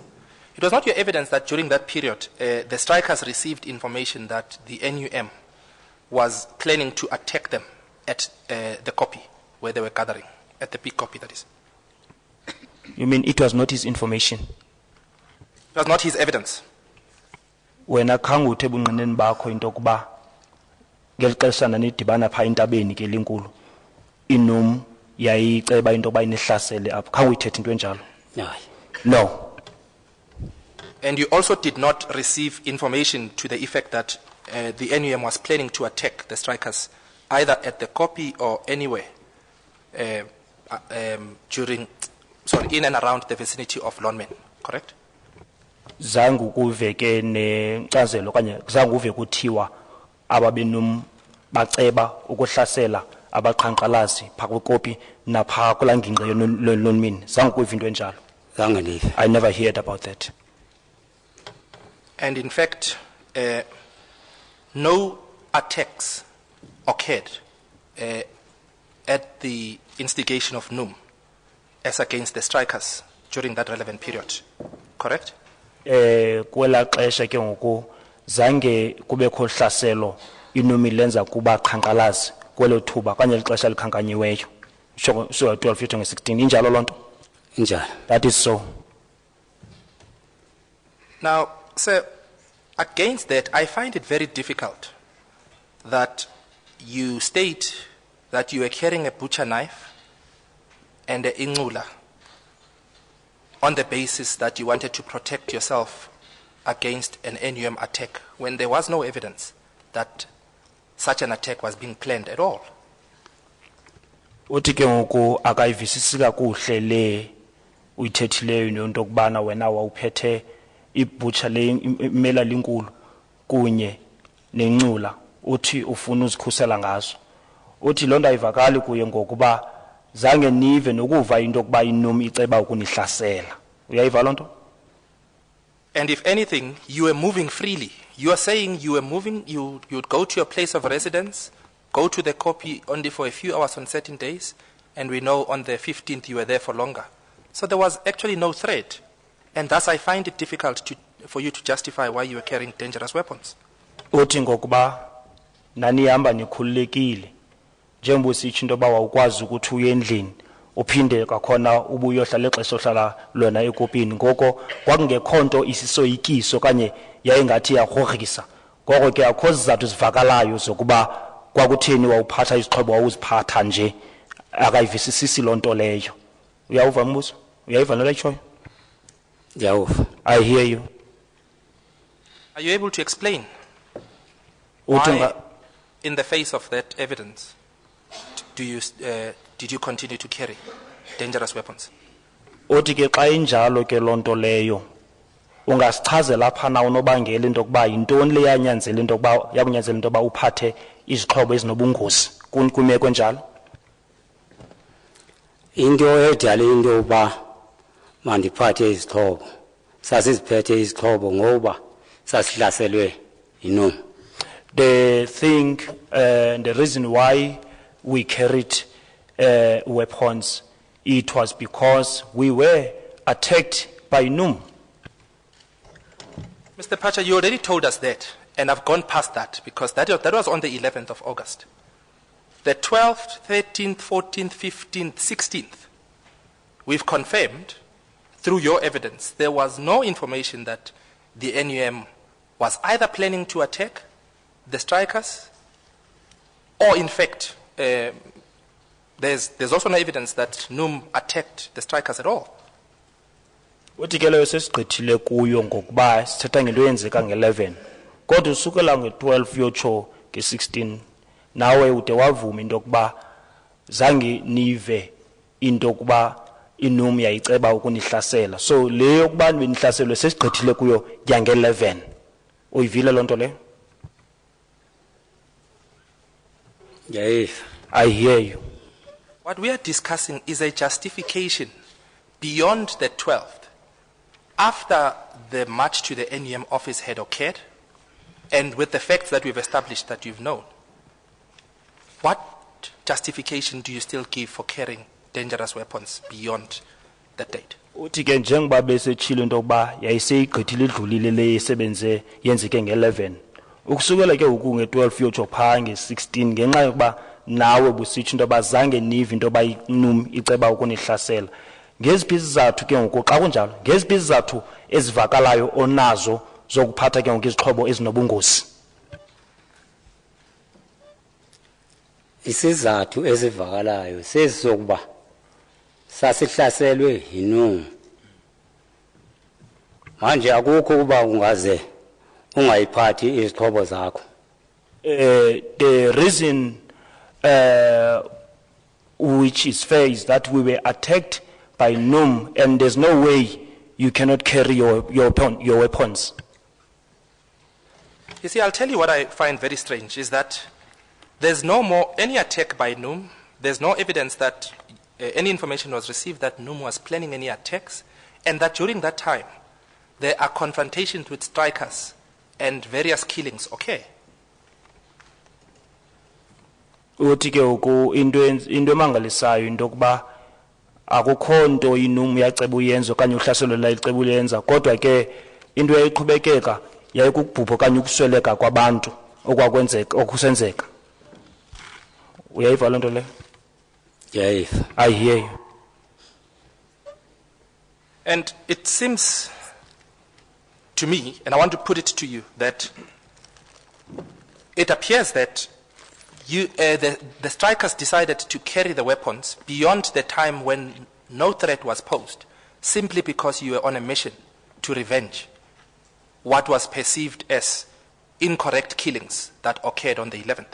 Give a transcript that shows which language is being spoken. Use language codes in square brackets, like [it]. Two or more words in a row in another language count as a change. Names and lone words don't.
[en] It was not your evidence that during that period, the strikers received information that the NUM was planning to attack them at the copy where they were gathering, at the big copy, that is. You mean it was not his information? It was not his evidence. [xh] Wena khange uthe ebunqineni bakho into yokuba ngeli xeshana nidibana phaa entabeni ke linkulu inum yayiceba into yoba inihlasele apho, khange uyithethe into enjalo? Hayi. [en] No. And you also did not receive information to the effect that the NUM was planning to attack the strikers either at the copy or anywhere in and around the vicinity of Lonman, correct? [xh] Zange ukuve ke nenkcazelo okanye zange uve kuthiwa ababenum baceba ukuhlasela abaqhankqalazi phaa kwikopi naphaa kulaa ngingqi yononmini. Zange ukuve into enjalo. Zange ndive. [en] I never heard about that. And in fact, no attacks occurred at the instigation of NUM as against the strikers during that relevant period, correct? [xh] Kwela xesha ke ngoku zange kubekho hlaselo inumi lenza kuba qhankqalazi kwelo thuba kanye lixesha likhankanyiweyo so 12 yotsho nge-16. Injalo loo nto? Injalo. [en] That is so. Now, sir, against that, I find it very difficult that you state that you were carrying a butcher knife and an inqula on the basis that you wanted to protect yourself against an NUM attack when there was no evidence that such an attack was being planned at all. [xh] Uthi ke ngoku akayivisisi kakuhle le uyithethileyo into yokubana wena wawuphethe ibutcher le imela linkulu kunye nencula uthi ufuna uzikhusela ngazo. Uthi loo nto ayivakali kuye ngokuba zange nive nokuva into yokuba inumi iceba ukunihlasela. Uyayiva loo nto? [en] And if anything, you were moving freely. You are saying you were moving, you'd go to your place of residence, go to the copy only for a few hours on certain days, and we know on the 15th you were there for longer. So there was actually no threat. And thus I find it difficult for you to justify why you were carrying dangerous weapons. [xh] Uthi ngokuba nanihamba nikhululekile njengoba usitsho into yoba wawukwazi ukuthi uye endlini uphinde kwakhona ubuyohlala ixesha ohlala lona ekopini ngoko kwakungekho nto isisoyikiso kanye yayingathi iyarhorhisa ngoko ke akho zizathu zivakalayo zokuba kwakutheni wawuphatha izixhobo wawuziphatha nje akayivisisisi loo nto leyo. Uyawuva mbuzo? Uyayiva nto letshoyo? Ndiyawuva. [en] I hear you. Are you able to explain [xh] Uthi [en] why, [xh] nga- [en] in the face of that evidence, did you continue to carry dangerous weapons? [xh] Uthi ke xa injalo ke loo nto leyo ungasichazela apha na unobangela into yokuba yintoni le yanyanzela into yokuba yakunyanzela into yokuba uphathe izixhobo ezinobungozi kwimeko enjalo? Into edala into yokuba mandiphathe izixhobo sasiziphethe izixhobo ngoba sasihlaselwe yinoma. [en] The thing, the reason why we carried weapons, it was because we were attacked by NUM. Mr. Phatsha, you already told us that, and I've gone past that because that was on the 11th of August. The 12th, 13th, 14th, 15th, 16th, we've confirmed through your evidence there was no information that the NUM was either planning to attack the strikers or in fact there's also no evidence that NUM attacked the strikers at all. [xh] Uthi ke leyo sesigqithile kuyo ngokuba sithetha ngento eyenzeka nge-11 kodwa usukela nge-12 yotsho nge-16 nawe ude wavuma into yokuba zange nive into yokuba iNUM yayiceba ukunihlasela, so le yokuba benihlaselwe sesigqithile kuyo yange-11. Uyivile loo nto leyo? Ndiyayiva. [en] I hear you. What we are discussing is a justification beyond the 12th. After the march to the NUM office had occurred, and with the facts that we've established that you've known, what justification do you still give for carrying dangerous weapons beyond that date? [xh] Uthi ke njengoba besetshilo into yokuba yayiseyigqithile idlulile le isebenze yenzeke nge-11 ukusukela ke ngoku nge-12 yotsho phaa nge-16 ngenxa yokuba nawe busitsho into yoba zange nive into yoba iNUM iceba ukunihlasela. Ngeziphi izizathu ke ngoku xa kunjalo, ngeziphi izizathu ezivakalayo onazo zokuphatha ke ngoku izixhobo ezinobungozi? Isizathu ezivakalayo sesokuba sasihlaselwe yinoma. Manje akukho kuba ungaze ungayiphathi izixhobo zakho. [en] The reason which is fair is that we were attacked by NUM and there's no way you cannot carry your weapons. You see, I'll tell you what I find very strange is that there's no more any attack by NUM. There's no evidence that any information was received that NUM was planning any attacks, and that during that time there are confrontations with strikers and various killings occur. [xh] Uthi ke uku into emangalisayo into yokuba akukho nto iNUM yaceba uyenza okanye uhlaselo layiceba uyenza kodwa ke into yayiqhubekeka yayikubhubha okanye ukusweleka kwabantu okwakwenzeka okusenzeka. Uyayiva loo nto leyo? Ndiyayiva. [en] I hear you. And it seems to me, and I want to put it to you, that it appears that the strikers decided to carry the weapons beyond the time when no threat was posed, simply because you were on a mission to revenge what was perceived as incorrect killings that occurred on the 11th.